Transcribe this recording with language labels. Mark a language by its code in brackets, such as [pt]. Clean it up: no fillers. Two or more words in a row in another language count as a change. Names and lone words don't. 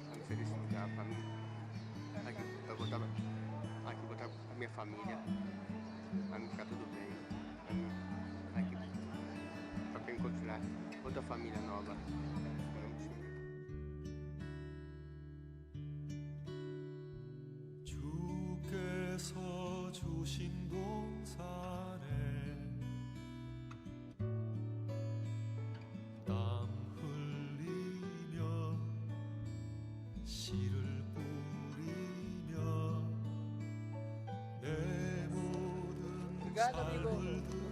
[pt] felicito a família, aqui botar a minha família, para mim ficar tudo bem, para mim aqui para encontrar outra família nova. Em nome do Senhor. [ko] 주께서 주신 동산에 땀 흘리며 씨를 뿌리며 내 모든 삶을